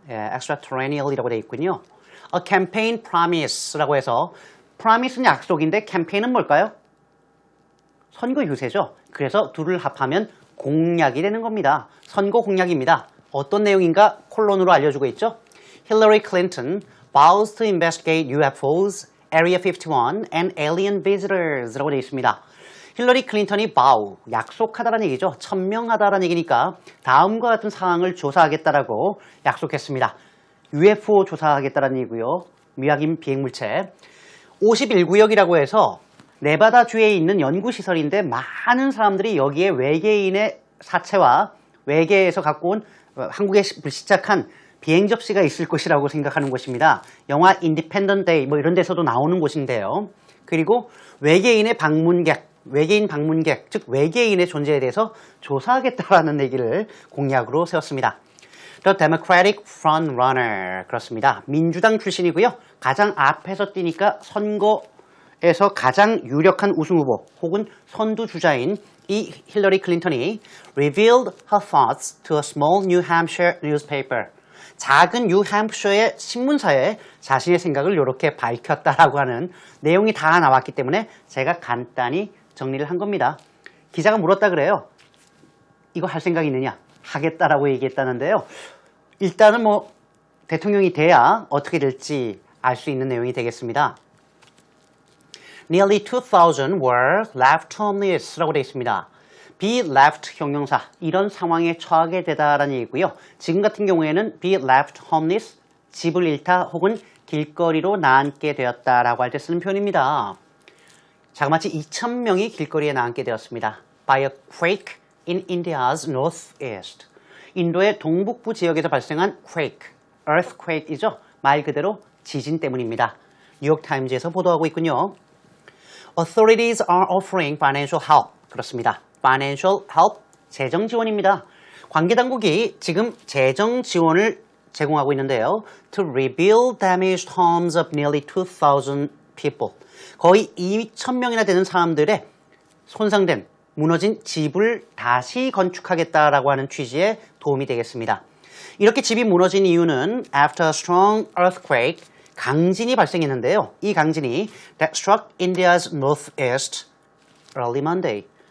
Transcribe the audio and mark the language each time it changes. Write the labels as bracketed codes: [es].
[ko] 예, extraterrestrial이라고 되어 있군요. A campaign promise라고 해서 promise는 약속인데 campaign은 뭘까요? 선거 유세죠. 그래서 둘을 합하면 공약이 되는 겁니다. 선거 공약입니다. 어떤 내용인가 콜론으로 알려주고 있죠. [en] Hillary Clinton vows to investigate UFOs, Area 51 and alien visitors라고 [ko] 되어 있습니다. 힐러리 클린턴이 vow, 약속하다라는 얘기죠. 천명하다라는 얘기니까 다음과 같은 사항을 조사하겠다라고 약속했습니다. UFO 조사하겠다라는 얘기고요. 미확인 비행물체. 51구역이라고 해서 네바다주에 있는 연구시설인데 많은 사람들이 여기에 외계인의 사체와 외계에서 갖고 온 한국에 불시착한 비행 접시가 있을 것이라고 생각하는 곳입니다. 영화 인디펜던트 데이 뭐 이런 데서도 나오는 곳인데요. 그리고 외계인 방문객, 즉 외계인의 존재에 대해서 조사하겠다라는 얘기를 공약으로 세웠습니다. [en] The Democratic Frontrunner, [ko] 그렇습니다. 민주당 출신이고요. 가장 앞에서 뛰니까 선거에서 가장 유력한 우승 후보 혹은 선두주자인 이 힐러리 클린턴이 [en] revealed her thoughts to a small New Hampshire newspaper. [ko] 작은 뉴햄프셔의 신문사에 자신의 생각을 이렇게 밝혔다라고 하는 내용이 다 나왔기 때문에 제가 간단히 정리를 한 겁니다. 기자가 물었다 그래요. 이거 할 생각 있느냐? 하겠다라고 얘기했다는데요. 일단은 뭐 대통령이 돼야 어떻게 될지 알 수 있는 내용이 되겠습니다. [en] Nearly 2,000 were left homeless라고 [ko] 되어 있습니다. be left 형용사, 이런 상황에 처하게 되다라는 얘기고요. 지금 같은 경우에는 be left homeless, 집을 잃다 혹은 길거리로 나앉게 되었다라고 할 때 쓰는 표현입니다. 자그마치 2,000명이 길거리에 나앉게 되었습니다. [en] By a quake in India's northeast. [ko] 인도의 동북부 지역에서 발생한 quake, earthquake이죠. 말 그대로 지진 때문입니다. 뉴욕타임즈에서 보도하고 있군요. [en] Authorities are offering financial help. [ko] 그렇습니다. Financial help, 재정 지원입니다. 관계당국이 지금 재정 지원을 제공하고 있는데요. [en] To rebuild damaged homes of nearly 2,000 people. [ko] 거의 2,000명이나 되는 사람들의 손상된, 무너진 집을 다시 건축하겠다라고 하는 취지에 도움이 되겠습니다. 이렇게 집이 무너진 이유는 [en] after a strong earthquake, [ko] 강진이 발생했는데요. 이 강진이 [en] that struck India's northeast early Monday.